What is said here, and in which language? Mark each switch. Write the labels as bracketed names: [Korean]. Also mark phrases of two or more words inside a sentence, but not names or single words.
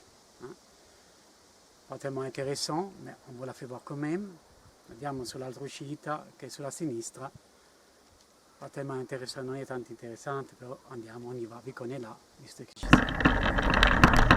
[French] Hein. Pas tellement intéressant, mais on vous la fait voir quand même. [Italian] Andiamo sull'altra uscita, che è sulla sinistra. [French] Pas tellement intéressant, [Italian] non è tanto interessante, però andiamo, [French] on y va, vi connaît là, [Italian] visto che ci siamo.